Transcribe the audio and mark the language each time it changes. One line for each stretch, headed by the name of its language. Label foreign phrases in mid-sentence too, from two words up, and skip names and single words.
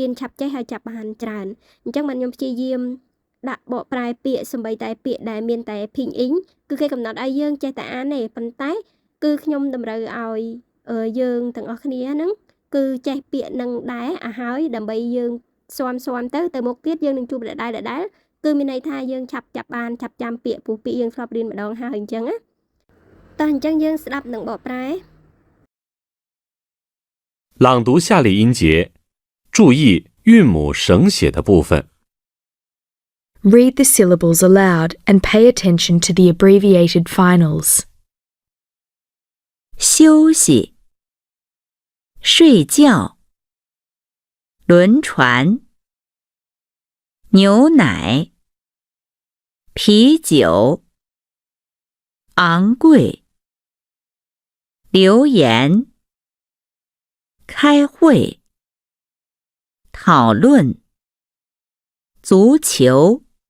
Khmer: នឆាប់ចេះហើយចាប់បានច្រើនអញ្ចឹងបានខ្ញុំព្យាយាមដាក់បកប្រែពាក្យសំបីតែពាក្យដែលមានតែភីងអ៊ីងគឺគេកំណត់ឲ្យយើងចេះតែអានទេប៉ុន្តែគឺខ្ញុំតម្រូវឲ្យយើងទាំងអស់គ្នាហ្នឹងគឺចេះពាក្យនឹងដែរឲ្យហើយដើម្បីយើងស៊ាំទៅមុខទៀតយើងនឹងជួបដដែលគឺមានន័យថាយើងឆាប់ចាប់បានឆាប់ចាំពាក្យពូពាក្យយើងធ្លាប់រៀនម្ដងហើយអញ្ចឹងណាតោះអញ្ចឹងយើងស្ដាប់នឹងបកប្រែ
Chinese: 朗读下列音节，注意韵母省写的部分。
English: Read the syllables aloud and pay attention to the abbreviated finals.
Chinese: 休息，睡觉，轮船，牛奶，啤酒，昂贵，留言，开会，讨论，足球，